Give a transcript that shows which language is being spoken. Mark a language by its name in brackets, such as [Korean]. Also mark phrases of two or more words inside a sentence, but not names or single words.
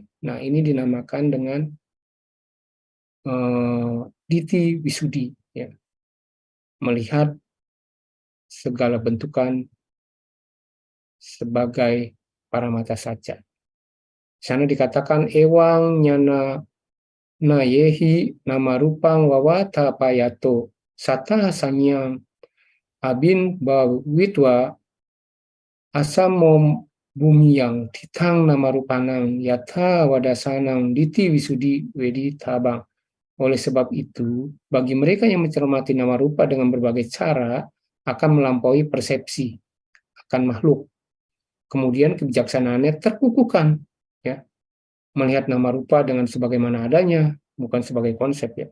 [Indonesian] Nah, ini dinamakan dengan Diti Wisudi, ya. Melihat segala bentukan sebagai paramata saja. Di sana dikatakan [Pali] ewang nyana na yehi nama rupang wawata payato sata sanyang abin bawitwa asamom bumi yang titang nama rupanang yata wadasanang diti wisudi wedi tabang. [Indonesian] Oleh sebab itu, bagi mereka yang mencermati nama rupa dengan berbagai cara akan melampaui persepsi akan makhluk. Kemudian kebijaksanaannya terkukuhkan, ya. Melihat nama rupa dengan sebagaimana adanya, bukan sebagai konsep, ya.